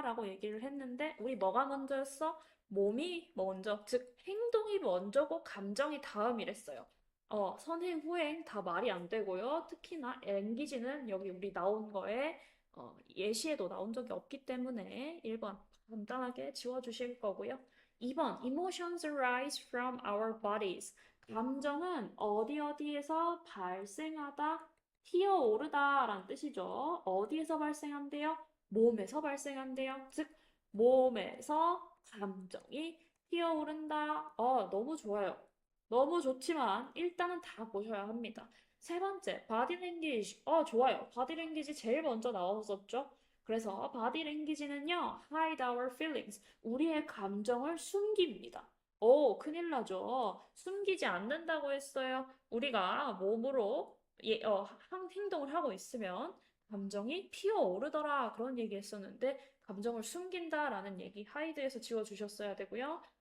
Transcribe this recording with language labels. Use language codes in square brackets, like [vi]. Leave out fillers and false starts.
[ko] 라고 얘기를 했는데, 우리 뭐가 먼저였어? 몸이 먼저. 즉, 행동이 먼저고, 감정이 다음이랬어요. 선행, 후행 다 말이 안 되고요. 특히나 language는 여기 우리 나온 거에 예시에도 나온 적이 없기 때문에 1번 간단하게 지워주실 거고요. [en] 2번, emotions arise from our bodies. [ko] 감정은 어디 어디에서 발생하다, 튀어오르다 라는 뜻이죠. 어디에서 발생한대요? 몸에서 발생한대요. 즉, 몸에서 감정이 튀어오른다. 너무 좋아요. 너무 좋지만 일단은 다 보셔야 합니다. 세 번째, body language. 좋아요. body language 제일 먼저 나왔었죠. 그래서 body language는요, [en] hide our feelings. [ko] 우리의 감정을 숨깁니다. 큰일 나죠. 숨기지 않는다고 했어요. 우리가 몸으로 행동을 하고 있으면 감정이 피어오르더라. 그런 얘기 했었는데, 감정을 숨긴다라는 얘기 hide에서 지워주셨어야 되고요.